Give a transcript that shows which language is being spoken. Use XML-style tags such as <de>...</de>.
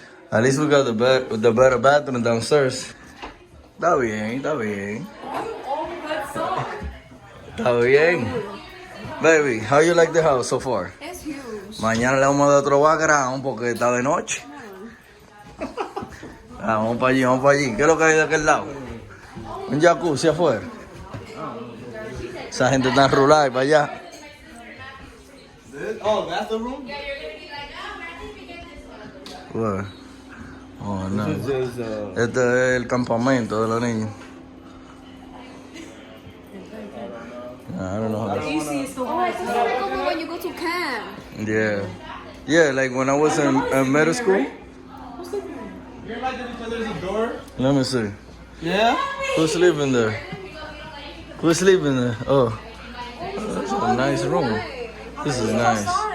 <en>At least we got the better bathroom downstairs.</en> <es>Está bien. Está bien.</es> <en>Baby, how you like the house so far? It's huge.</en> <es>Mañana le vamos a dar otro background porque está de noche. Vamos para allí. ¿Qué es lo que hay de aquel lado? Un jacuzzi afuera. Esa gente está enrulada y para allá.</es> <en>Oh, that's the room? What? Oh, no. This is,</en> <es>Este es el campamento de los niños.</es> <en>I don't know how to... Oh, it's like when you go to camp. Yeah, like when I was in middle school. you like that there's a door? Let me see. Yeah? Who's sleeping there? Oh, that's a nice room. This is nice.</en>